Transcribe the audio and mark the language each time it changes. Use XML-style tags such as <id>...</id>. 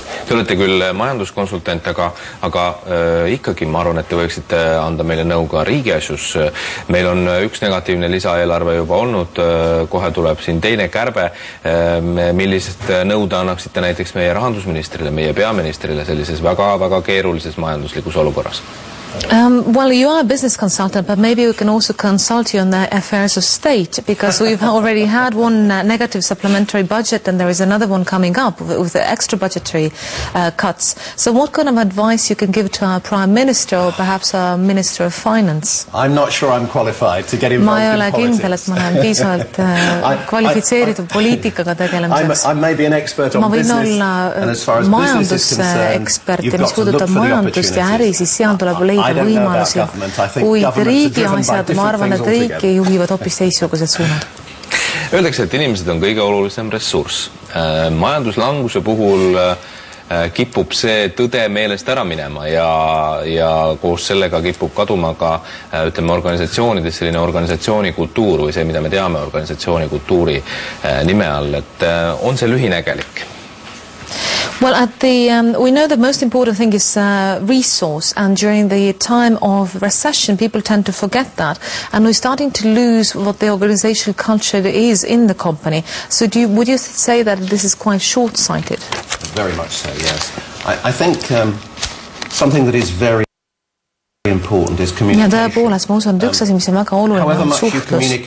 <et>Te olete küll majanduskonsultant, aga ikkagi ma arvan, et te võiksite anda meile nõu ka riigiasjus. Meil on üks negatiivne lisaeelarve juba olnud, kohe tuleb siin teine kärbe. Millised nõud annaksite näiteks meie rahandusministrile, meie peaministrile sellises väga-väga keerulises majanduslikus olukorras?</et> <en>Well, you are a business consultant, but maybe we can also consult you on the affairs of state, because we've already had one negative supplementary budget, and there is another one coming up with extra budgetary cuts. So what kind of advice you can give to our Prime Minister or perhaps our Minister of Finance? I'm not sure I'm qualified to get involved in politics.</en> <et>Ma ei ole kindel, et ma olen piisavalt kvalifitseeritud poliitikaga tegelemiseks.</et> <en>I may be an expert on business, and as far as business is concerned, you've got to look for the opportunities.</en> <et>Seal tuleb leida võimalusi, kuid riigi asjad, ma arvan, et riiki juhivad hoopis teistsugused suunad. Öeldakse, et inimesed on kõige olulisem ressurss. Majanduslanguse puhul kipub see tõde meelest ära minema ja koos sellega kipub kaduma ka, ütleme, organisatsioonides selline organisatsioonikultuur või see, mida me teame organisatsioonikultuuri nime all, et on see lühinägelik?</et> <en>Well, we know the most important thing is resource, and during the time of recession, people tend to forget that, and we're starting to lose what the organizational culture is in the company. So would you say that this is quite short-sighted? Very much so, yes. I think something that is very important is communication.</en> <et>Ja tõepoolest, ma usun, et üks asi, mis on väga oluline, on suhtlus.</et>